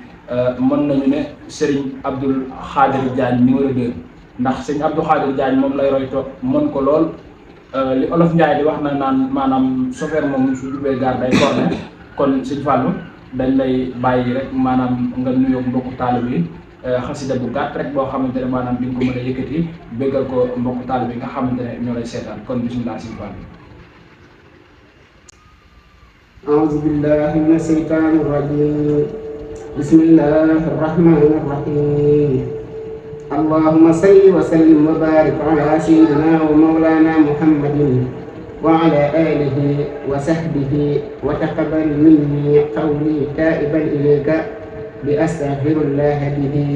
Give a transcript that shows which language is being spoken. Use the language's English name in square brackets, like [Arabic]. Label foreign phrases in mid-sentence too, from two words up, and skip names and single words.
[Wolof] mën nañu ne Serigne Abdoul Khadir Diagne numéro 2 ndax Serigne Abdoul Khadir Diagne moom lay roy toog mën ko lool li olof Ndiaye di wax na naan maanaam chauffeur moom su jubee gaar day corne kon Serigne Fallou dañ lay bàyyi rek maanaam nga nuyoo mbokku taalib yi xasida bu gàtt rek boo xamante ne maanaam di nga ko mën a yëkkati béggal ko mbokku taalib yi nga xamante ne ñoo lay seetaan kon bismillah Serigne Fallou. [Arabic] أعوذ بالله من الشيطان الرجيم بسم الله الرحمن الرحيم اللهم صل وسلم وبارك على سيدنا ومولانا محمد وعلى آله وصحبه وتقبل مني قولي تائبا إليك بأستغفر الله به